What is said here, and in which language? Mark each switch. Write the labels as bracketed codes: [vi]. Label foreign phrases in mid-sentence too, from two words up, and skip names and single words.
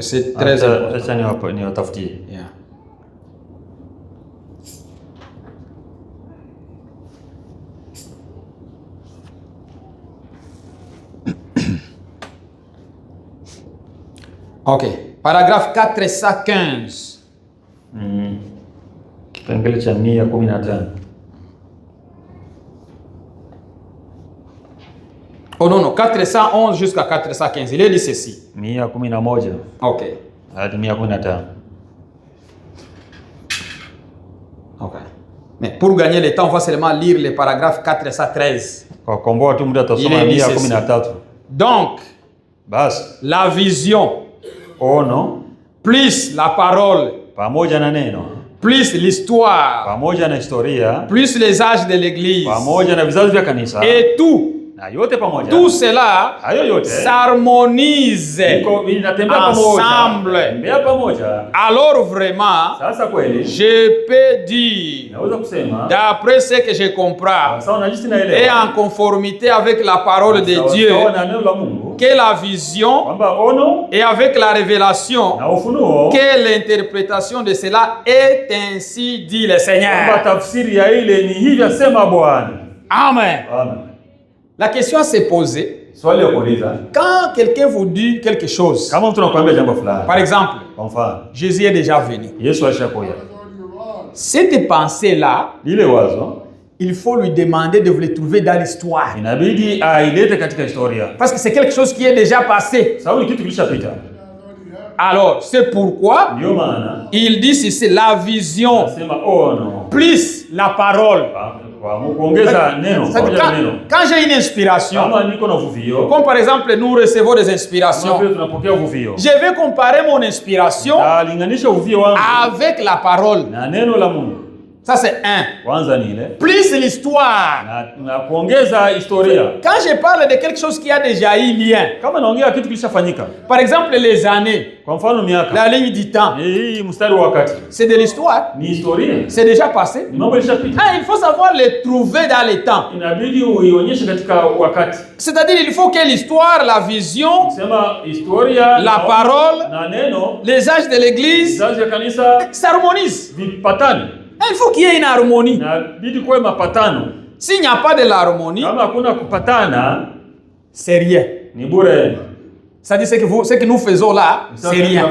[fr] C'est très important. [en] Yeah. Ok. [fr] Paragraphe 415. [sw] Kipengele cha 115. [fr] Oh non, 411 jusqu'à 415. Il est dit ceci. [sw] 111. Ok. Hadi 115. Ok. [fr] Mais pour gagner le temps, on va seulement lire le paragraphe 413. [sw] Kwa komboa tu muda tutasoma 113. [fr] Donc, la vision, [sw] ono, [fr] plus la parole, [sw] pamoja na neno, [fr] plus l'histoire, [sw] pamoja na historia, [fr] plus les âges de l'église, [sw] pamoja na vizazi vya kanisa, [fr] et tout [sw] na yote pamoja, [fr] tout cela [sw] hayo yote [fr] s'harmonise ensemble. Alors vraiment, [sw] sasa kweli, [fr] je peux dire, [sw] naweza kusema, [fr] d'après ce que je comprends, [sw] sawa na jinsi naelewa, [fr] et en conformité avec la parole de Dieu, [sw] na neno la Mungu, [fr] que la vision [sw] kwamba ono, [fr] et avec la révélation, [sw] na ufunuo, [fr] que l'interprétation de cela est ainsi dit le Seigneur. [sw] kwamba tafsiri ya ile ni hivi asema Bwana. [fr] Amen. [sw] Amen. [fr] La question s'est posée. [sw] Swali ya kuuliza, [fr] quand quelqu'un vous dit quelque chose, [sw] kama mtu anakuambia jambo fulani, [fr] par exemple, [sw] kwa mfano, [fr] Jésus est déjà venu. [sw] Yesu alishakuja. [fr] Cette pensée-là, [sw] Lile wazo, [fr] il faut lui demander de vous le trouver dans l'histoire. [sw] inabidi ailete katika historia. [fr] Parce que c'est quelque chose qui est déjà passé. [sw] Sababu ni kitu kilishapita. [fr] Alors, c'est pourquoi [sw] Ndio maana [fr] il dit c'est la vision [sw] nasema ono, [fr] plus la parole. [sw] kwa kuongeza neno, pamoja na neno. [fr] Quand j'ai une inspiration, [sw] Kama niko na uvuvio, [fr] comme par exemple nous recevons des inspirations, [sw] tunapokea uvuvio, [fr] je vais comparer mon inspiration [sw] linganisha uvuvio wangu [fr] avec la parole. [sw] na neno la Mungu. [fr] Ça c'est un. [sw] Kwanza ni ile. [fr] Plus l'histoire. [sw] Na kuongeza historia. [fr] Quand je parle de quelque chose qui a déjà eu lien. [sw] Kama naongea kitu kilishafanyika. [fr] Par exemple les années. [sw] Kwa mfano miaka. [fr] La ligne du temps. [sw] Hii mstari wa wakati. [fr] C'est de l'histoire. [sw] Ni historia. [fr] C'est déjà passé. [sw] Ni mambo yalishapita. [fr] Ah, il faut savoir les trouver dans le temps. [sw] Inabidi uionyeshe katika wakati. [fr] C'est-à-dire il faut que l'histoire, la vision, [sw] sema historia, [fr] la parole, [sw] na neno, [fr] les âges de l'église s'harmonisent. [sw] Vipatane. [fr] Il faut qu'il y ait une harmonie. S'il n'y a pas de l'harmonie, c'est rien. C'est-à-dire ce que nous faisons là, c'est rien.